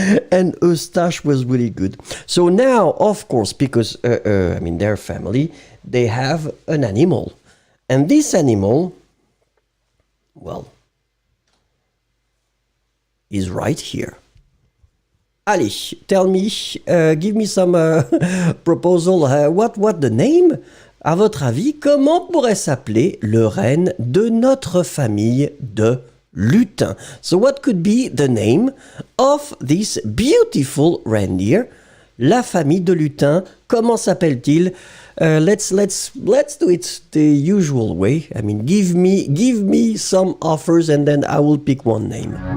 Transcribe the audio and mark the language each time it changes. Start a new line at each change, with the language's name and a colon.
English: And Eustache was really good. So now, of course, because, their family, they have an animal. And this animal, well, is right here. Allez, tell me, give me some proposal. What the name?
French: À votre avis, comment pourrait s'appeler le renne de notre famille de lutins?
English: So what could be the name of this beautiful reindeer?
French: La famille de lutins, comment s'appelle-t-il?
English: Let's do it the usual way. I mean, give me some offers and then I will pick one name.